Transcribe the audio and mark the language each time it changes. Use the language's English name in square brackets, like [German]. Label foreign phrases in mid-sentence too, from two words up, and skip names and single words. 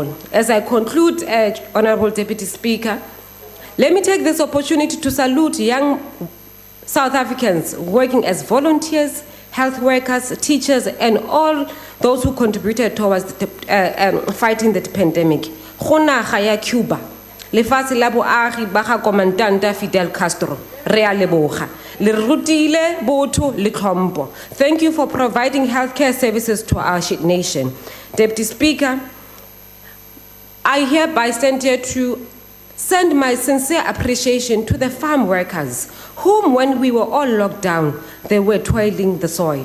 [English] As I conclude, Honorable Deputy Speaker, let me take this opportunity to salute young South Africans working as volunteers, health workers, teachers, and all those who contributed towards fighting the pandemic. [Tswana] Kgonaga ya Cuba. Lefatshe la boagi ba ga Komandanta Fidel Castro, re a leboga. Le rutile botho le tlhompho. [English] Thank you for providing healthcare services to our nation. Deputy Speaker, I hereby stand here to send my sincere appreciation to the farm workers, whom when we were all locked down, they were toiling the soil.